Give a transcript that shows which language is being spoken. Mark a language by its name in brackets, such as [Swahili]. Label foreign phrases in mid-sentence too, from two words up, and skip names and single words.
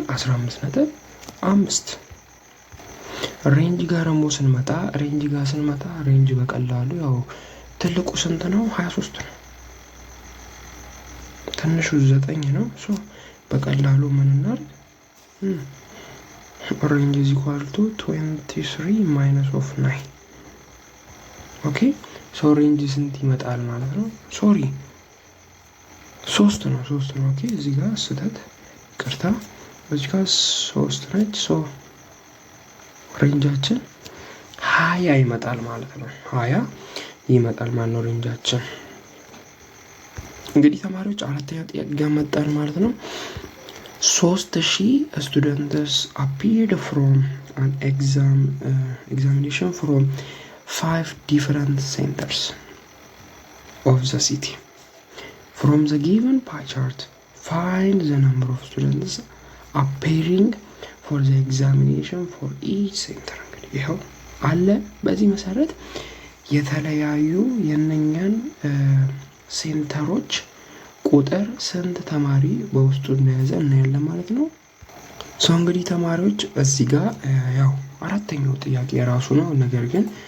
[Amharic] 15.5። ሬንጅ ጋር ደግሞ ስንመጣ ሬንጅ በቀላሉ ያው ትልቁ ስንት ነው? 23 ነው። ትንሹ 9 ነው። በቀላሉ ምን እናድርግ? ሬንጅ [English] is equal to 23 minus of 9 [Amharic] ኦኬ ሬንጅ ስንት ይመጣል ማለት ነው? ሶሪ 3 ነው። ኦኬ እዚህ ጋር ስህተት ቅርታ፣ እዚህ ጋር 3 ነች። ሬንጃችን 20 ይመጣል ማለት ነው። 20 ይመጣል ማለት ነው ሬንጃችን። እንግዲህ ተማሪዎች አራተኛ ጥያቄ ጋር መጣን ማለት ነው። [English] 3000 students appeared from an examination from 5 different centers of the city. From the given pie chart, find the number of students appearing for the examination for each center. [Amharic] እንግዲህ ይኸው አለ። በዚህ መሰረት የተለያዩ የነኛን ሴንተሮች ቁጥር ስንት ተማሪ በውስጡ እንደያዘ እናያለን ማለት ነው። እንግዲህ ተማሪዎች እዚህ ጋር ያው አራተኛው ጥያቄ የራሱ ነው፣ ነገር ግን